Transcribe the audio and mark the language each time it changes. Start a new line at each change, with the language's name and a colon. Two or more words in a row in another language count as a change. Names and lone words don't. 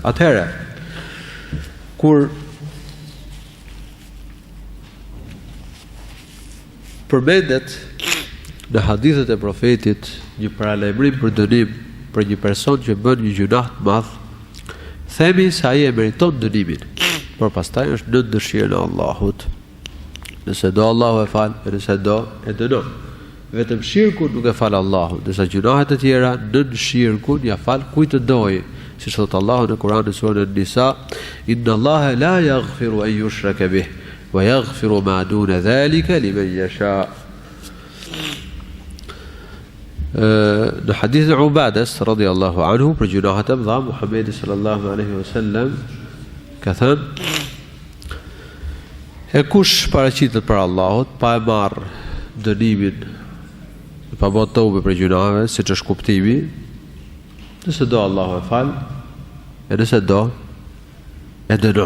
Albanian: Atëherë, kur përmendet në hadithet e profetit një paralajmërim për dënim për një person që bën një gjunah të madh, themi se ai e meriton dënimin, por pastaj është në dëshirën e Allahut. Nëse do Allahu e fal, nëse do e dënon. Vetëm shirkun nuk e fal Allahu, ndërsa gjunahet e tjera nën shirkun ja fal kujt të dojë. Siç thot Allahu në Kur'an në surën An-Nisa:
Arabic: "إن الله لا يغفر أن يشرك به ويغفر ما دون ذلك لمن يشاء."
Albanian: Në hadithin e Ubades
Arabic: رضي الله عنه
Albanian: për gjunahet e mëdha, Muhammedi
Arabic: صلى الله عليه وسلم
Albanian: ka thënë: "E kush paraqitet për Allahut pa e marr dënimin, pa bërë tobe për gjunave, siç është kuptimi, nëse do Allahu e fal, e nëse do e dënon.